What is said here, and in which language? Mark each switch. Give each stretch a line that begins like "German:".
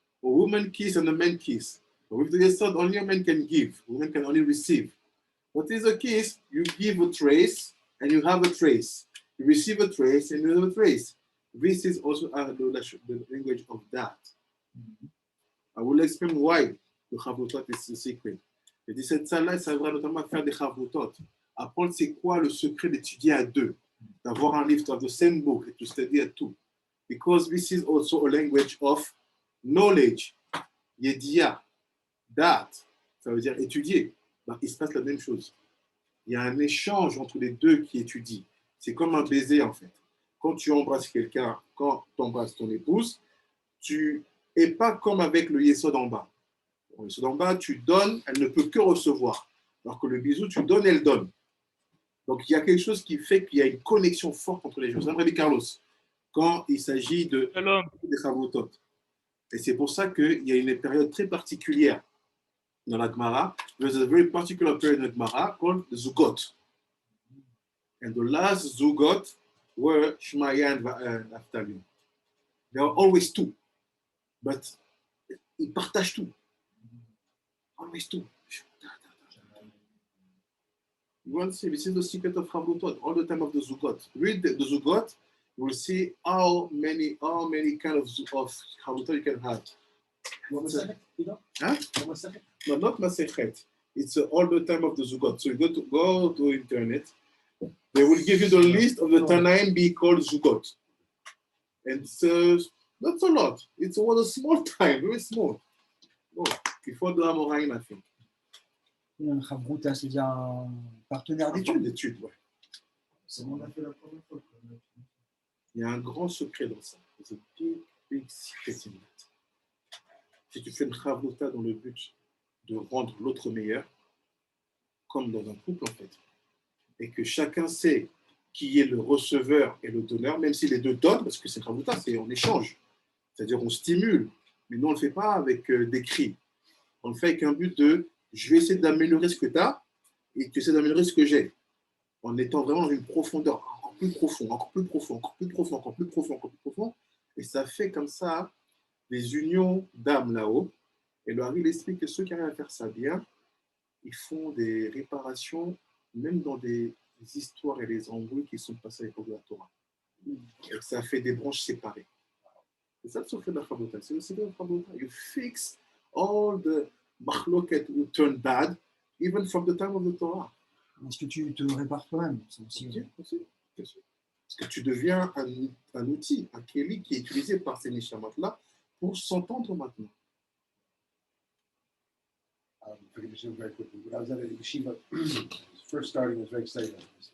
English: A woman kiss and a man kiss. But with the Yesod, only a man can give. Women can only receive. What is a kiss? You give a trace and you have a trace. You receive a trace and you have a trace. This is also the language of that. I will explain why
French: le chavrutot est ce secret. Et 17 salles, ça va notamment faire des chavrutot. Apprendre c'est quoi le secret d'étudier à deux, d'avoir un livre,
English: to have the same book, to study at two. Because this is also a language of knowledge.
French: Yedia, that, ça veut dire étudier. Ben, il se passe la même chose. Il y a un échange entre les deux qui étudient. C'est comme un baiser en fait. Quand tu embrasses quelqu'un, quand tu embrasses ton épouse, tu n'es pas comme avec le yesod en bas. Le yesod en bas, tu donnes, elle ne peut que recevoir. Alors que le bisou, tu donnes, elle donne. Donc il y a quelque chose qui fait qu'il y a une connexion forte entre les choses. C'est Rabbi Carlos, quand il s'agit des chavrutot. Et c'est pour ça qu'il y a une période très particulière dans la Gemara.
English: There's a very particular period in the Gemara called the Zugot. And the last Zugot were Shmaya and Naphtali. There are always two. But
French: ils partagent tout.
English: Always two. You want to see, this is the secret of Chavrutot, all the time of the Zugot. Read the Zugot, you will see how many kind of Chavrutot you can have. What was that? You know? Huh? What was that? No, not Masechet. It's all the time of the Zugot. So you go to internet, they will give you the list of the Tanaim be called Zugot. And it's not a lot. It's a small time, very small. Oh, before the Amoraim, I think.
French: Un chavruta, c'est-à-dire un partenaire d'études. D'études, ouais. C'est mon affaire la première fois. Il y a un grand secret dans ça.
English: There's a big secret in that.
French: Si tu fais une chavruta dans le but de rendre l'autre meilleur, comme dans un couple en fait, et que chacun sait qui est le receveur et le donneur, même si les deux donnent, parce que c'est chavruta, c'est en échange. C'est-à-dire on stimule, mais nous on ne le fait pas avec des cris. On le fait avec un but de je vais essayer d'améliorer ce que tu as et tu essaies d'améliorer ce que j'ai. En étant vraiment dans une profondeur encore plus profonde, encore plus profond, encore plus profond, encore plus profond, encore plus profond. Et ça fait comme ça des unions d'âme là-haut. Et le Hari il explique que ceux qui arrivent à faire ça bien, ils font des réparations, même dans des histoires et des embrouilles qui sont passées avec la Torah. Et ça fait des branches séparées. C'est ça le secret de la Chavruta. C'est le secret de la Chavruta.
English: You fix all the machloket who turn bad, even from the time of the Torah.
French: Est-ce que tu te répares toi-même? C'est aussi... Bien sûr. Parce que tu deviens un outil, un keli qui est utilisé par ces neshamot-là pour s'entendre maintenant.
English: Forgive me very quickly. When I was at a yeshiva, first starting, I was very excited.